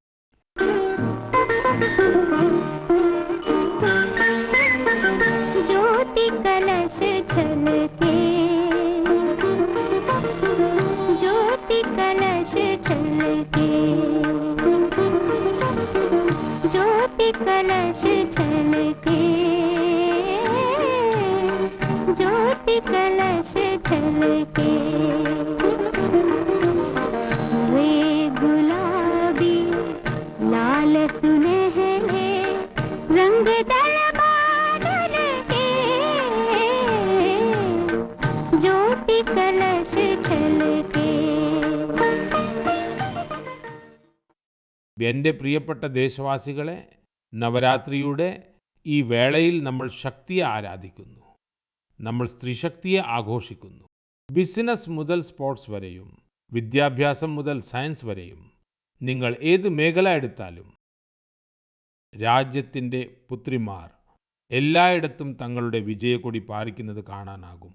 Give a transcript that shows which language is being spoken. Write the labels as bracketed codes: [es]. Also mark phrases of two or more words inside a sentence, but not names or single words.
[hi] ज्योति कलश छलके, ज्योति कलश छलके, ज्योति कलश छलके, ज्योति कलश छलके. वे गुलाबी लाल सुनहरे रंग दल बादल के, ज्योति कलश छलके. [ml] എൻ്റെ പ്രിയപ്പെട്ട ദേശവാസികളെ, നവരാത്രിയുടെ ഈ വേളയിൽ നമ്മൾ ശക്തിയെ ആരാധിക്കുന്നു. നമ്മൾ സ്ത്രീശക്തിയെ ആഘോഷിക്കുന്നു. ബിസിനസ് മുതൽ സ്പോർട്സ് വരെയും വിദ്യാഭ്യാസം മുതൽ സയൻസ് വരെയും നിങ്ങൾ ഏത് മേഖല എടുത്താലും രാജ്യത്തിൻ്റെ പുത്രിമാർ എല്ലായിടത്തും തങ്ങളുടെ വിജയക്കൊടി പാറിക്കുന്നത് കാണാനാകും.